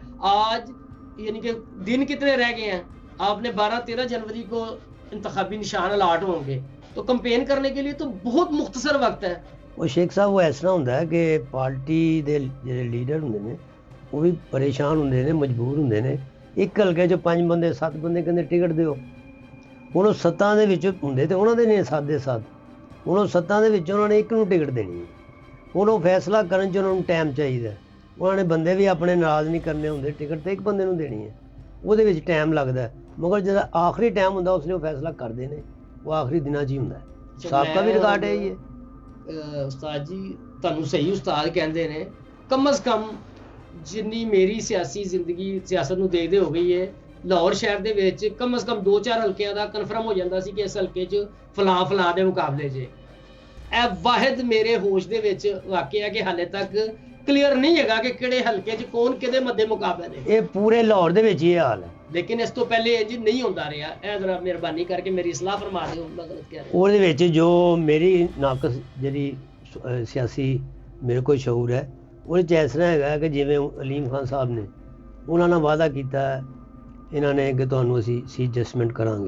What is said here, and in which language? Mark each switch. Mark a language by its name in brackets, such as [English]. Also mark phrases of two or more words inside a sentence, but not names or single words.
[Urdu] آج یعنی کہ دن کتنے رہ گئے ہیں, آپ نے 12-13 جنوری کو انتخابی نشان الاٹ ہوں گے, تو کمپین کرنے کے لیے تو بہت مختصر وقت ہے. وہ شیخ صاحب وہ اس طرح ہوتا ہے کہ [Punjabi] پارٹی دے جڑے لیڈر ہوندے نے وہ بھی پریشان ہوندے نے, مجبور ہوندے نے. ایک ہلکے جو 5 بندے 7 بندے کہندے ٹکٹ دیو, ہن 7 دے وچ ہوندے تے انہاں دے نے 7 دے 7, ہن 7 دے وچ انہاں نے ایک نوں ٹکٹ دینی ہے. ہن وہ فیصلہ کرن چ انہاں نوں ٹائم چاہیدا, انہاں نے بندے بھی اپنے ناراض نہیں کرنے ہوندے, ٹکٹ تے ایک بندے نوں دینی ہے, وہ دے وچ ٹائم لگدا ہے. مگر جب آخری ٹائم ہوندا اس لیے وہ فیصلہ کردے نے, وہ آخری دناں 'چ ہی ہوندا ہے. [Urdu] سابقہ کا بھی ریکارڈ ہے یہ. [Punjabi] استاد جی تانوں صحیح استاد کہندے نے, کم از کم جنی میری سیاسی زندگی سیاست نو دیکھدے ہو گئی ہے, لاہور شہر دے وچ کم از کم 2-4 حلقیاں دا کنفرم ہو جاندا سی کہ اس حلقے 'چ فلاں فلاں دے مقابلے 'چ. اے واحد میرے ہوش دے وچ واقعہ ہے کہ حالے تک ਕਲੀਅਰ ਨਹੀਂ ਹੈਗਾ ਕਿ ਕਿਹੜੇ ਹਲਕੇ 'ਚ ਕੌਣ ਕਿਹਦੇ ਮੱਦੇ ਮੁਕਾਬਲੇ ਨੇ। ਇਹ ਪੂਰੇ ਲਾਹੌਰ ਦੇ ਵਿੱਚ ਇਹ ਹਾਲ ਹੈ। ਲੇਕਿਨ ਇਸ ਤੋਂ ਪਹਿਲੇ ਇੰਜ ਨਹੀਂ ਹੁੰਦਾ ਰਿਹਾ। ਇਹ ਜ਼ਰਾ ਮਿਹਰਬਾਨੀ ਕਰਕੇ ਮੇਰੀ ਇਸਲਾਹ ਫਰਮਾ ਦਿਓ, ਮੈਂ ਗਲਤ ਕਹਿ ਰਿਹਾ। ਉਹਦੇ ਵਿੱਚ ਜੋ ਮੇਰੀ ਨਾਕਸ ਜਿਹੜੀ ਸਿਆਸੀ ਮੇਰੇ ਕੋਲ ਸ਼ਊਰ ਹੈ, ਉਹਦੇ 'ਚ ਇਸ ਤਰ੍ਹਾਂ ਹੈਗਾ ਕਿ ਜਿਵੇਂ ਅਲੀਮ ਖਾਨ ਸਾਹਿਬ ਨੇ ਉਹਨਾਂ ਨਾਲ ਵਾਅਦਾ ਕੀਤਾ ਇਹਨਾਂ ਨੇ ਕਿ ਤੁਹਾਨੂੰ ਅਸੀਂ [English] seat adjustment [Punjabi] ਕਰਾਂਗੇ।